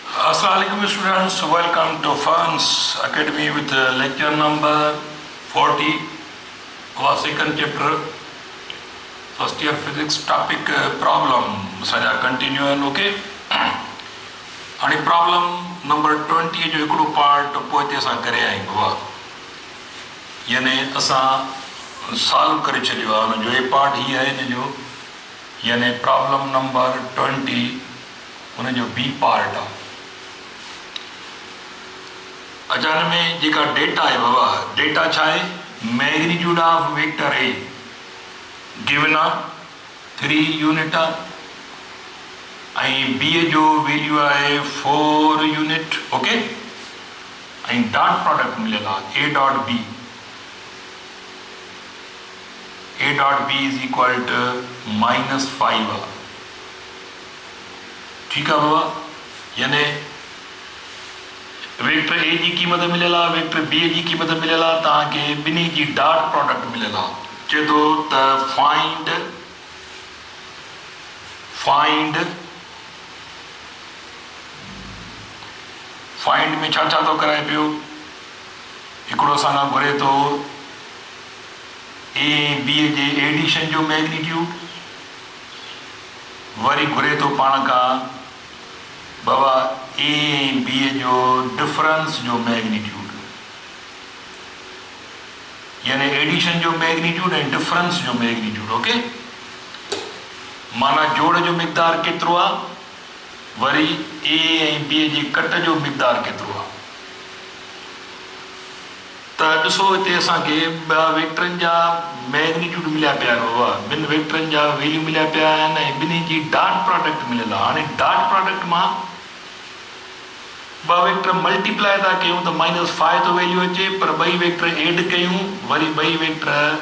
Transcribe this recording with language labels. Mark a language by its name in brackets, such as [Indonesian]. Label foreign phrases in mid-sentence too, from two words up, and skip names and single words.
[English] Assalamualaikum students, welcome to Fans Academy with lecture number 40 our second chapter first year physics topic problem [Sindhi] सजा [English] continue okay [Sindhi] आणि [English] problem number 20 [Sindhi] जो हिकिड़ो पार्ट पोइ असां करे आहियूं बाबा यानी असां सॉल्व करे छॾियो आहे हुनजो हे पार्ट ही आहे हिनजो यानी [English] problem number 20 [Sindhi] हुनजो बी पार्ट आहे अचान में जेका डेटा है बाबा डेटा छा है [English] magnitude of vector A given [Sindhi] आहे 3 यूनिट ऐं बी जो वैल्यू आहे 4 [English] unit okay [Sindhi] ऐं [English] dot product [Sindhi] मिलियल आहे [English] A dot B is equal to -5 [Sindhi] आहे ठीकु आहे बाबा यानी वेक्टर ए की कीमत मिलियल आहे वेक्टर बी की कीमत मिलियल आहे तव्हांखे ॿिन्ही जी [English] dot product [Sindhi] मिलियल आहे चए थो त फाइंड में छा थो कराए पियो हिकिड़ो असां खां घुरे थो ए बी जे एडिशन जो मैग्नीट्यूड वरी घुरे थो पाण खां बाबा ए बी जो डिफरेंस जो मैग्नीट्यूड यानी एडिशन जो [English] magnitude and difference [Sindhi] जो [English] magnitude okay [Sindhi] माना जोड़ जो मिक़दार केतिरो आहे वरी ए ऐं बी जी कट जो मिक़दार केतिरो आहे त ॾिसो हिते असांखे ॿ वेक्टरनि जा मैग्नीट्यूड मिलिया पिया आहिनि बाबा ॿिनि वेक्टरनि जा वैल्यू मिलिया पिया आहिनि ऐं ॿिन्ही जी [English] dot product [Sindhi] मिलियल आहे हाणे [English] dot product [Sindhi] मां ॿ [English] vector multiply [Sindhi] था कयूं त -5 तो वैल्यू अचे पर ॿई [English] vector add [Sindhi] कयूं वरी ॿई वेक्टर